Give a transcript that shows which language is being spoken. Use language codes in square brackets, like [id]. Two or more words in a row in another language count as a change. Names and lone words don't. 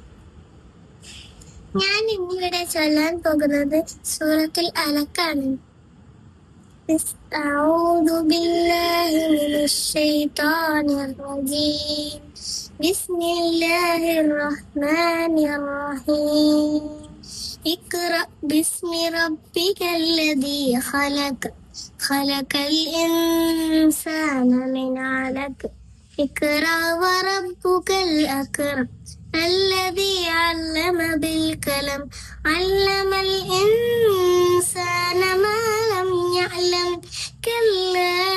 [ml] ഞാൻ ഇന്നിവിടെ ചൊല്ലാൻ പോകുന്നത് സൂറത്തുൽ അലക്കാണ്. [ar] أعوذ بالله من الشيطان الرجيم. بسم الله الرحمن الرحيم. اقرأ باسم ربك الذي خلق الإنسان من علق اقرأ وربك الأكرم الذي علم بالقلم علم الإنسان ما لم يعلم كلا